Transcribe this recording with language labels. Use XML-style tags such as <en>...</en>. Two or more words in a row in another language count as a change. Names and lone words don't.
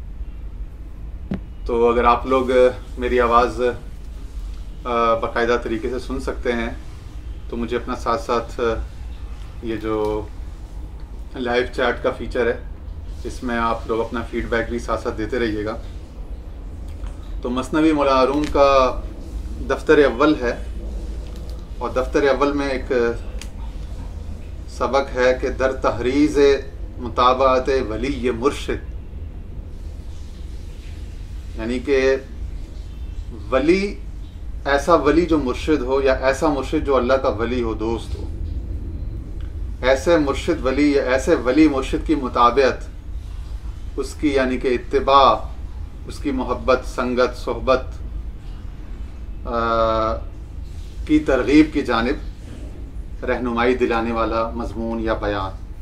<ur>تو اگر آپ لوگ میری آواز باقاعدہ طریقے سے سن سکتے ہیں تو مجھے اپنا ساتھ ساتھ یہ جو لائیو چیٹ کا فیچر ہے اس میں آپ لوگ اپنا فیڈ بیک بھی ساتھ ساتھ دیتے رہیے گا۔ تو مثنوی مولانا روم کا دفتر اول ہے، اور دفتر اول میں ایک سبق ہے کہ</ur> <fa>در تحریز مطابعت ولی مرشد،</fa> <ur>یعنی کہ ولی ایسا ولی جو مرشد ہو، یا ایسا مرشد جو اللہ کا ولی ہو، دوست ہو، ایسے مرشد ولی یا ایسے ولی مرشد کی مطابعت، اس کی یعنی کہ اتباع، اس کی محبت، سنگت، صحبت کی ترغیب کی جانب رہنمائی دلانے والا مضمون یا بیان۔</ur>